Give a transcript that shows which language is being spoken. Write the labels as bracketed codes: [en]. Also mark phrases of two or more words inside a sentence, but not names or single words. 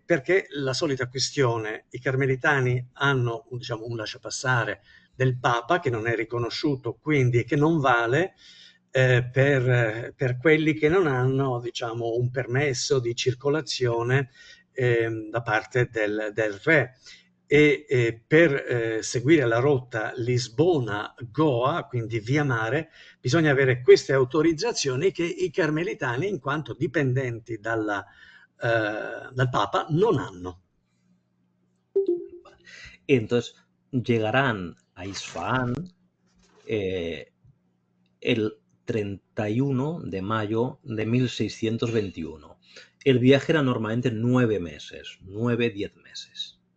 [it] Perché la solita questione, i carmelitani hanno diciamo, un lasciapassare del Papa che non è riconosciuto, quindi che non vale per quelli che non hanno diciamo, un permesso di circolazione da parte del re. E per seguire la rotta Lisbona-Goa, quindi via mare, bisogna avere queste autorizzazioni che i carmelitani, in quanto dipendenti dal Papa, non hanno. [es] Entonces llegarán a Isfahán el 31 de mayo de 1621. El viaje era normalmente 9 meses, 9-10 meses.